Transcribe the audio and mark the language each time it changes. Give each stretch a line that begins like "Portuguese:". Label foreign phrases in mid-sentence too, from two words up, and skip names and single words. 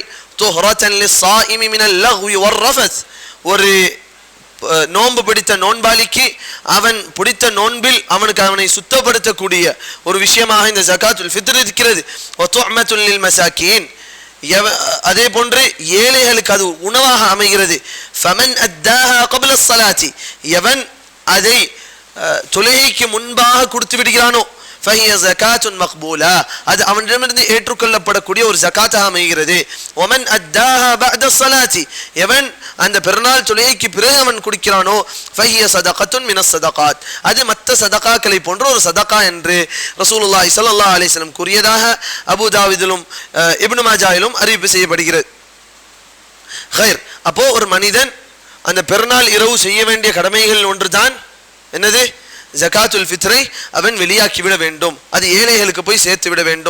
Arabic: طهرة للصائم من اللغو والرفث,
Tamil: ஒரு நோன்பு பிடித்த நோன்பாளிக்கு அவன் பிடித்த நோன்பில் அவனை சுத்தப்படுத்தக்கூடிய ஒரு விஷயமாக இந்த ஜகாத்துல் ஃபித்ர் இருக்கிறது.
Arabic: وطعمة للمساكين,
Tamil: அதே போன்று ஏழைகளுக்கு அது உணவாக அமைகிறது.
Arabic: فمن أداها قبل الصلاة,
Tamil: எவன் அதை தொழுகைக்கு முன்பாக கொடுத்து விடுகிறானோ
Arabic: فهي زكاة مقبولة,
Tamil: அது அவனிடமிருந்து ஏற்றுக்கொள்ளப்படக்கூடிய ஒரு ஜகாத்தாக அமைகிறது.
Arabic: ومن أداها بعد الصلاة,
Tamil: எவன் அந்த பெருநாள் தொழுகைக்கு பிறகு அவன் குடிக்கிறானோ
Arabic: فهي صدقة من الصدقات,
Tamil: அது மற்ற சதகாக்களை போன்ற ஒரு சதகா என்று
Arabic: رسول الله صلى الله عليه وسلم
Tamil: கூறியதாக அபூ தாவூதிலும் இப்னு மாஜாவிலும் அறிவிப்பு செய்யப்படுகிறது. خير, அப்போ ஒரு மனிதன் அந்த பெருநாள் இரவு செய்ய வேண்டிய கடமைகள் ஒன்றுதான் என்னது, ஜகாத்துல் ஃபித்ரை அவன் வெளியாக்கிவிட வேண்டும், அது ஏழைகளுக்கு போய் சேர்த்து விட வேண்டும்.